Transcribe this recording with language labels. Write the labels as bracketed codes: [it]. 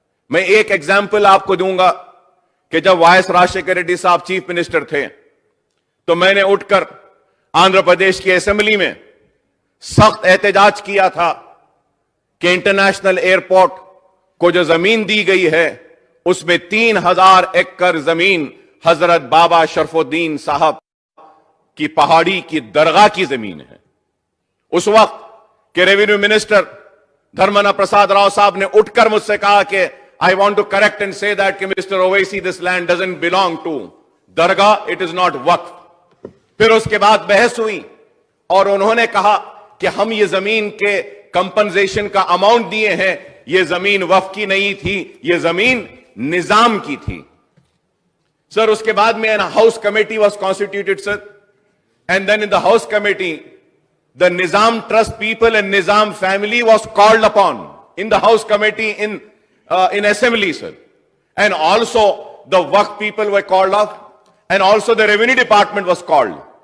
[ur] میں ایک ایگزامپل آپ کو دوں گا کہ جب وائس راشیکر ریڈی صاحب چیف منسٹر تھے تو میں نے اٹھ کر آندھرا پردیش کی اسمبلی میں سخت احتجاج کیا تھا کہ انٹرنیشنل ایئرپورٹ کو جو زمین دی گئی ہے اس میں 3000 ایکڑ زمین حضرت بابا شرف الدین صاحب کی پہاڑی کی درگاہ کی زمین ہے. اس وقت کہ ریونیو منسٹر دھرمنا پرساد راؤ صاحب نے اٹھ کر مجھ سے کہا کہ [en] I want to correct and say that [ur] کہ Mr. [en] Owaisi, this land doesn't belong to درگاہ, it is not وقف. [ur] پھر اس کے بعد بحث ہوئی اور انہوں نے کہا کہ ہم یہ زمین کے کمپنسیشن کا اماؤنٹ دیے ہیں، یہ زمین وقف کی نہیں تھی، یہ زمین نظام کی تھی. سر اس کے بعد میں [en] House committee was constituted sir, and then in the house committee the Nizam Trust people and Nizam family was called upon in the House Committee in Assembly, sir. And also the Waqf people were called off, and also the Revenue Department was called.